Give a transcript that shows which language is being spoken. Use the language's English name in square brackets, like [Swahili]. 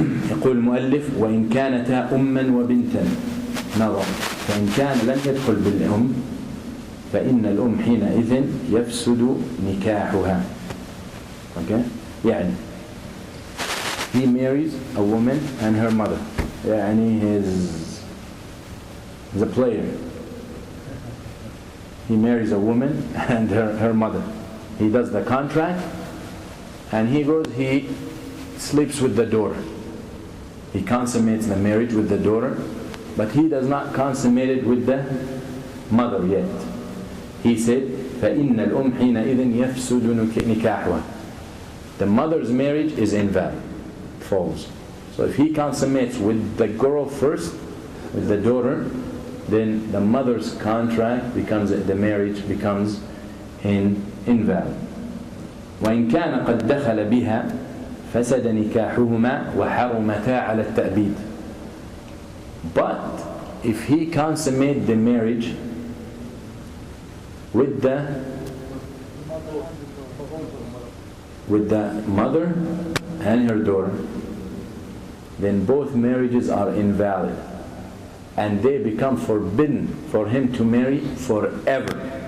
[Arabic] يقول المؤلف وإن كانتا أما وبنتا نظر فإن كان لم يدخل بالأم فإن الأم حينئذ يفسد نكاحها. [English] Okay? [Arabic] يعني [English] he marries a woman and her mother. [Arabic] يعني [English] he's a player. He marries a woman and her mother. He does the contract and he sleeps with the daughter. He consummates the marriage with the daughter, but he does not consummate it with the mother yet. He said, [Arabic] فَإِنَّ الْأُمْ حِينَئِذٍ يَفْسُدُ نِكَاحُهَا. [English] The mother's marriage is invalid, falls. So if he consummates with the girl first, with the daughter, then the mother's contract the marriage becomes invalid. [Arabic] وإن كان قد دخل بها فسد نكاحهما وحرمتا على التأبيد. [English] But if he consummates the marriage with the mother and her daughter, then both marriages are invalid and they become forbidden for him to marry forever.